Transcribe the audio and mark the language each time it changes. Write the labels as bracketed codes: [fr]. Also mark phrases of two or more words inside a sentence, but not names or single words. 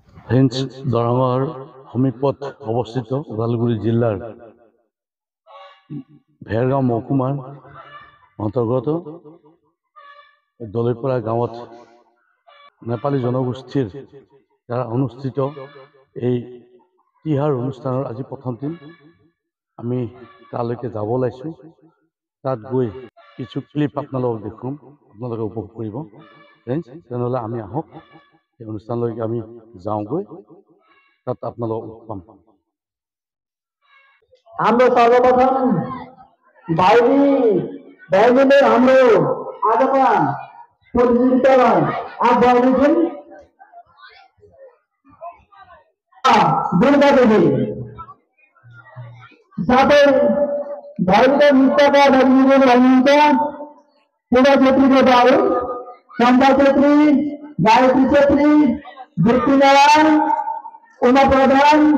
[as] রেঞ্জ দৰঙৰ সমীপত অৱস্থিত ওদালগুৰি জিলাৰ ভেৰগাঁও মহকুমাৰ অন্তৰ্গত দলৈপাৰা গাঁৱত নেপালী জনগোষ্ঠীৰ দ্বাৰা অনুষ্ঠিত এই তিহাৰ অনুষ্ঠানৰ আজি প্ৰথম দিন। আমি তালৈকে যাব ওলাইছোঁ। তাত গৈ কিছু ক্লিপ আপোনালোকক দেখুৱাম, আপোনালোকে উপভোগ কৰিব। ফ্ৰেণ্ডছ, তেনেহ'লে আমি আহক, এই অনুষ্ঠানলৈকে আমি যাওঁগৈ, তাত আপোনালোকক পাম। [ne] हाम्रो सर्वप्रथम भाइले हाम्रो आजका प्रतियोगितालाई आगामी दिन दुर्गा देवी साथै भाइले नृत्यका दर्शकहरू हुनुहुन्छ पूजा छेत्रीको बाबु, चम्पा छेत्री, गायत्री छेत्री, दीप्ति नारायण, उमा प्रधान,